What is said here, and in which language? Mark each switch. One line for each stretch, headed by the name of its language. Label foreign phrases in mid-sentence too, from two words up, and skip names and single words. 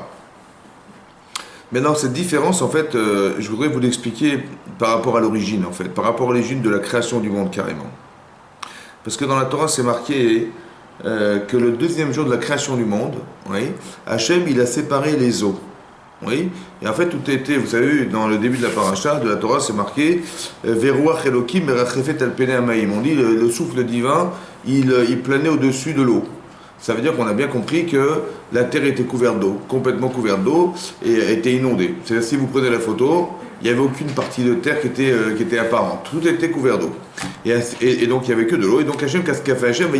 French: Maintenant, cette différence, en fait, je voudrais vous l'expliquer par rapport à l'origine, en fait, par rapport à l'origine de la création du monde, carrément. Parce que dans la Torah, c'est marqué que le deuxième jour de la création du monde, oui, Hachem, il a séparé les eaux. Oui, et en fait, tout était, vous savez, dans le début de la paracha de la Torah, c'est marqué
Hebrew: ורוח אלוקים מרחפת על פני המים.
French: On dit le souffle divin, il planait au-dessus de l'eau. Ça veut dire qu'on a bien compris que la terre était couverte d'eau, complètement couverte d'eau, et était inondée. C'est-à-dire, si vous prenez la photo, il n'y avait aucune partie de terre qui était apparente. Tout était couvert d'eau. Et donc, il n'y avait que de l'eau. Et donc, Hachem, qu'est-ce qu'a fait Hachem?